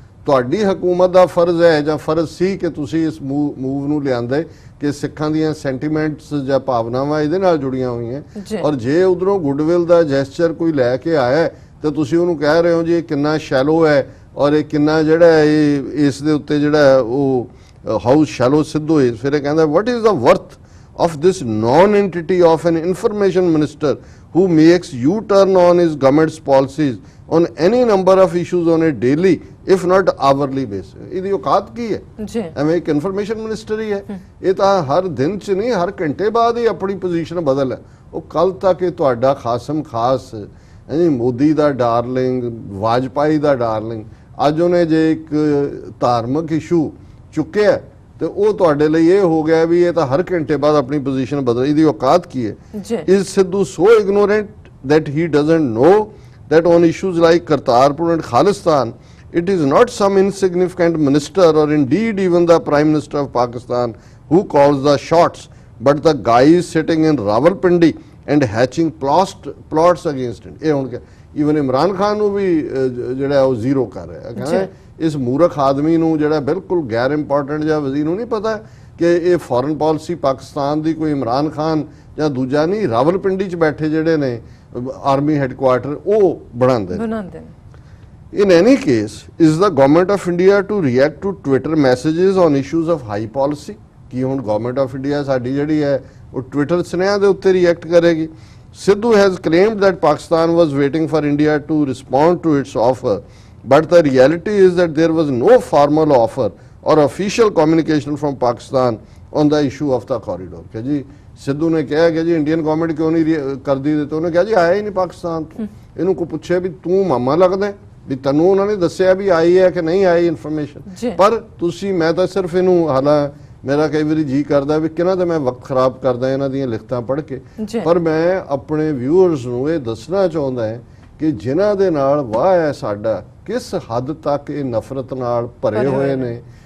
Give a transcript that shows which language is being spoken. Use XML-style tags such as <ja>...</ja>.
<pa>ਤੁਹਾਡੀ ਹਕੂਮਤ ਦਾ ਫਰਜ਼ ਹੈ ਜਾਂ ਫਰਜ਼ ਸੀ ਕਿ ਤੁਸੀਂ ਇਸ ਮੂਵ ਨੂੰ ਲਿਆਂਦੇ ਕਿ ਸਿੱਖਾਂ ਦੀਆਂ ਸੈਂਟੀਮੈਂਟਸ ਜਾਂ ਭਾਵਨਾਵਾਂ ਇਹਦੇ ਨਾਲ ਜੁੜੀਆਂ ਹੋਈਆਂ। ਔਰ ਜੇ ਉਧਰੋਂ ਗੁੱਡਵਿਲ ਦਾ ਜੈਸਚਰ ਕੋਈ ਲੈ ਕੇ ਆਇਆ ਤੇ ਤੁਸੀਂ ਉਹਨੂੰ ਕਹਿ ਰਹੇ ਹੋ ਜੀ ਇਹ ਕਿੰਨਾ ਸ਼ੈਲੋ ਹੈ ਔਰ ਇਹ ਕਿੰਨਾ ਜਿਹੜਾ ਇਹ ਇਸ ਦੇ ਉੱਤੇ ਜਿਹੜਾ ਉਹ</pa> <en>How shallow Sidhu is.</en> <pa>ਫਿਰ ਇਹ ਕਹਿੰਦਾ</pa> <en>what is the worth of this non-entity of an information minister who makes U-turn on his government's policies on any number of issues on a daily if not hourly basis।</en> <pa>ਇਹਦੀ ਔਕਾਤ ਕੀ ਹੈ ਜੀ? ਐਵੇਂ ਇੱਕ information minister ਹੀ ਹੈ। ਇਹ ਤਾਂ ਹਰ ਦਿਨ ਚ ਨਹੀਂ, ਹਰ ਘੰਟੇ ਬਾਅਦ ਹੀ ਆਪਣੀ ਪੋਜੀਸ਼ਨ ਬਦਲ ਹੈ। ਉਹ ਕੱਲ ਤੱਕ ਇਹ ਤੁਹਾਡਾ ਖਾਸਮ ਖਾਸ ਮੋਦੀ ਦਾ ਡਾਰਲਿੰਗ, ਵਾਜਪਾਈ ਦਾ ਡਾਰਲਿੰਗ, ਅੱਜ ਉਹਨੇ ਜੇ ਇੱਕ ਧਾਰਮਿਕ ਇਸ਼ੂ ਚੁੱਕਿਆ ਤੇ ਉਹ ਤੁਹਾਡੇ ਲਈ ਇਹ ਹੋ ਗਿਆ ਵੀ ਇਹ ਤਾਂ ਹਰ ਘੰਟੇ ਬਾਅਦ ਆਪਣੀ ਪੋਜੀਸ਼ਨ ਬਦਲ। ਇਹਦੀ ਔਕਾਤ ਕੀ ਹੈ?</pa> <en>Is Sidhu so ignorant that he doesn't know that on issues like Kartarpur and Khalistan it is not some insignificant minister or indeed even the Prime Minister of Pakistan who calls the shots, but the guy is sitting in Rawalpindi and hatching plots against it।</en> <pa>ਇਹ ਹੁਣ ਕਿ even Imran Khan ਨੂੰ ਵੀ ਜਿਹੜਾ ਉਹ zero ਕਰ ਰਿਹਾ ਹੈ। ਕਹਿੰਦਾ ਇਸ ਮੂਰਖ ਆਦਮੀ ਨੂੰ ਜਿਹੜਾ ਬਿਲਕੁਲ ਗੈਰ ਇੰਪੋਰਟੈਂਟ ਜਾਂ ਵਜ਼ੀਰ ਨੂੰ ਨਹੀਂ ਪਤਾ ਕਿ ਇਹ ਫੋਰਨ ਪਾਲਿਸੀ ਪਾਕਿਸਤਾਨ ਦੀ ਕੋਈ ਇਮਰਾਨ ਖਾਨ ਜਾਂ ਦੂਜਾ ਨਹੀਂ, ਰਾਵਲਪਿੰਡੀ 'ਚ ਬੈਠੇ ਜਿਹੜੇ ਨੇ ਆਰਮੀ ਹੈੱਡਕੁਆਰਟਰ ਉਹ ਬਣਾਉਂਦੇ ਨੇ।</pa> <en>In any case, is the government of India to react to Twitter messages on issues of high policy?</en> <pa>ਕੀ ਹੁਣ ਗਵਰਨਮੈਂਟ ਆਫ ਇੰਡੀਆ ਸਾਡੀ ਜਿਹੜੀ ਹੈ ਉਹ ਟਵਿੱਟਰ ਸੁਨੇਹਿਆਂ ਦੇ ਉੱਤੇ ਰਿਐਕਟ ਕਰੇਗੀ?</pa> <en>Sidhu has claimed that Pakistan was waiting for India to respond to its offer, but the reality is that there was no formal offer or official communication from Pakistan on the issue of the corridor।</en> <pa>ਕਿ ਜੀ ਸਿੱਧੂ ਨੇ ਕਿਹਾ ਕਿ ਜੀ Indian government ਕਿਉਂ ਨਹੀਂ ਕਰਦੀ, ਤੇ ਉਹਨੇ ਕਿਹਾ ਜੀ ਆਇਆ ਹੀ ਨਹੀਂ ਪਾਕਿਸਤਾਨ ਤੋਂ। ਇਹਨੂੰ ਕੋਈ ਪੁੱਛੇ ਵੀ ਤੂੰ ਮਾਮਾ ਲੱਗਦਾ ਵੀ ਤੈਨੂੰ ਉਹਨਾਂ ਨੇ ਦੱਸਿਆ ਵੀ ਆਈ ਹੈ ਕਿ ਨਹੀਂ ਆਈ ਇਨਫੋਰਮੇਸ਼ਨ, ਪਰ ਤੁਸੀਂ, ਮੈਂ ਤਾਂ ਸਿਰਫ ਇਹਨੂੰ, ਹਾਲਾਂ ਮੇਰਾ ਕਈ ਵਾਰੀ ਜੀ ਕਰਦਾ ਵੀ ਕਿਹਨਾਂ ਦਾ ਮੈਂ ਵਕਤ ਖਰਾਬ ਕਰਦਾ ਇਹਨਾਂ ਦੀਆਂ ਲਿਖਤਾਂ ਪੜ੍ਹ ਕੇ, ਪਰ ਮੈਂ ਆਪਣੇ ਵਿਊਅਰਸ ਨੂੰ ਇਹ ਦੱਸਣਾ ਚਾਹੁੰਦਾ ਹੈ ਕਿ ਜਿਨ੍ਹਾਂ ਦੇ ਨਾਲ ਵਾਹ ਹੈ ਸਾਡਾ, ਕਿਸ ਹੱਦ ਤੱਕ ਇਹ ਨਫ਼ਰਤ ਨਾਲ ਭਰੇ ਹੋਏ ਨੇ।</pa>